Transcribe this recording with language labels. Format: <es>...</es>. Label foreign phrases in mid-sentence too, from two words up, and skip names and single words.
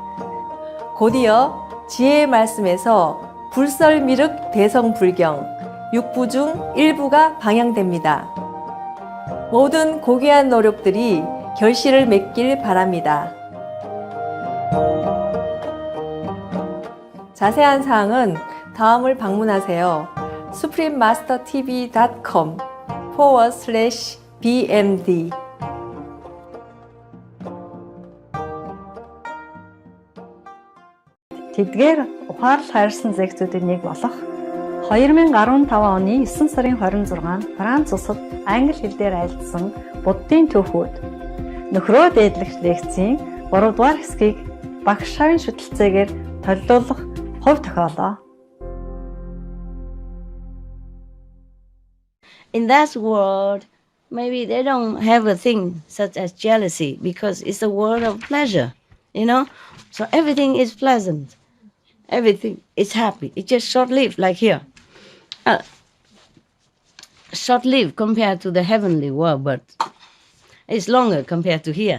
<ko>곧이어 지혜의 말씀에서 불설미륵 대성불경 6부 중 1부가 방영됩니다. 모든 고귀한 노력들이 결실을 맺길 바랍니다. 자세한 사항은 다음을 방문하세요. suprememastertv.com/bmd</ko> <mn>Тэдгээр ухаарл хайрсан зэгцүүдийн нэг болох 2015 оны 9 сарын 26-нд Франц улсад англи хэл дээр айлдсан буддын түүхүүд нөхрөө дээдлэгч лекцийн 3 дугаар хэсгийг багш шавын шүтэлцээгээр төлөвлөх хувь тохиолоо.</mn> <en>In that world, maybe they don't have a thing such as jealousy because it's a world of pleasure, you know? So everything is pleasant. Everything is happy. It's just short-lived, like here. Short-lived compared to the heavenly world, but it's longer compared to here.</en>